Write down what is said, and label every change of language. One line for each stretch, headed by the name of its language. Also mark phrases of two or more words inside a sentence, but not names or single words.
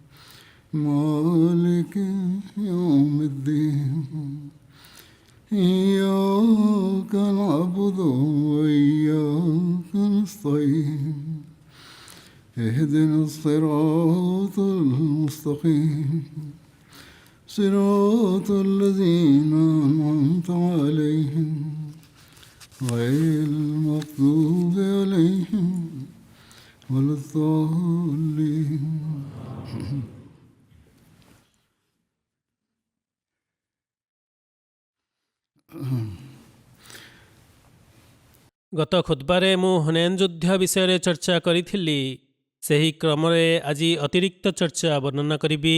Arabic: مالك يوم الدين إياك نعبد وإياك نستعين اهدنا الصراط المستقيم صراط الذين أنعمت عليهم غير المغضوب عليهم ولا الضالين
Odia: ଗତ ଖୁତବାରେ ମୁଁ ହୁନୈନ ଯୁଦ୍ଧ ବିଷୟରେ ଚର୍ଚ୍ଚା କରିଥିଲି। ସେହି କ୍ରମରେ ଆଜି ଅତିରିକ୍ତ ଚର୍ଚ୍ଚା ବର୍ଣ୍ଣନା କରିବି।